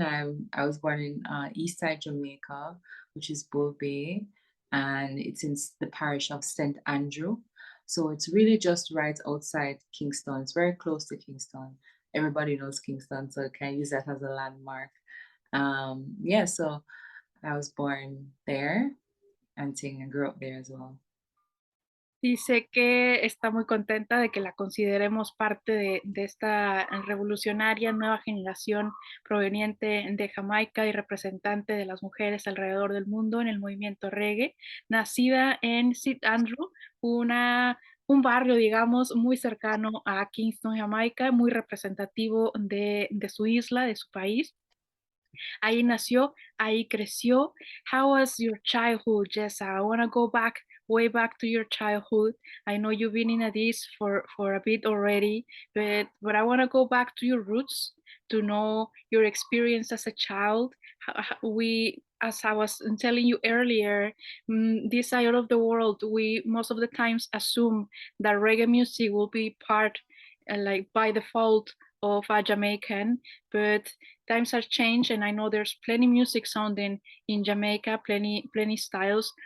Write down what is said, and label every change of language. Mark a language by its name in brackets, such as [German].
[English] I was born in East Side Jamaica, which is Bull Bay, and it's in the parish of St. Andrew. So it's really just right outside Kingston. It's very close to Kingston. Everybody knows Kingston, so I can use that as a landmark. Yeah, so I was born there and grew up there as well. [Spanish] Dice que está muy contenta de que la consideremos parte de esta revolucionaria nueva generación proveniente de Jamaica y representante de las mujeres alrededor del mundo en el movimiento reggae, nacida en St. Andrew, un barrio, digamos, muy cercano a Kingston, Jamaica, muy representativo de su isla, de su país. Ahí nació, ahí creció. [English] How was your childhood, Jessa? I want to go back, way back to your childhood. I know you've been in this for a bit already, but I want to go back to your roots to know your experience as a child. We, as I was telling you earlier, this side of the world, we most of the times assume that reggae music will be part, like by default, of a Jamaican, but times have changed, and I know there's plenty music sounding in Jamaica, plenty styles.